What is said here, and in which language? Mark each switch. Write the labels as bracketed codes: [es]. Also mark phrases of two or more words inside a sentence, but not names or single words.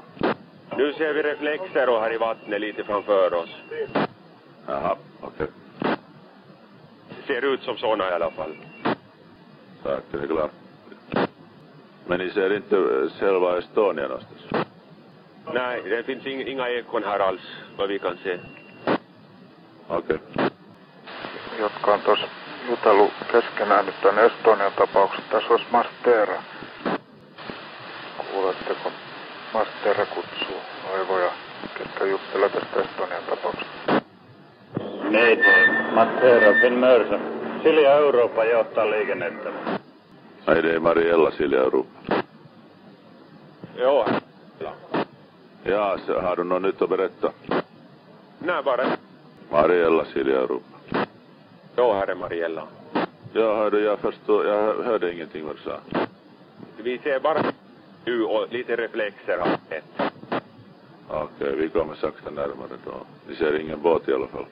[sv] Nu ser vi reflexer och här i vattnet lite framför oss. Jaha, okej. Ser ut som såna i alla fall. Tack, det är klart. Men ni ser inte själva Estonia någonstans? Nej, det finns inga ekon här alls, vad vi kan se. Okei. [fi] Jotka on tuossa jutellut keskenään nyt tämän Estonian tapauksessa. Tässä olisi Mastera. Kuuletteko? Mastera kutsuu noivoja, ketkä juttelee tästä Estonian tapauksesta. Mayday, Mastera, Finn Merchant. Silja Europa johtaa liikennettä. Mayday, Mariella, Silja Europa. Joo. [sv] Ja, har du något nytt att berätta? Nej, bara. Mariella, Silja Europa. Jo, här är Mariella. Ja, hörde, jag hörde ingenting vad du sa. Vi ser bara nu och lite reflexer har sett. Okej, vi kommer sakta närmare då. Ni ser ingen båt i alla fall?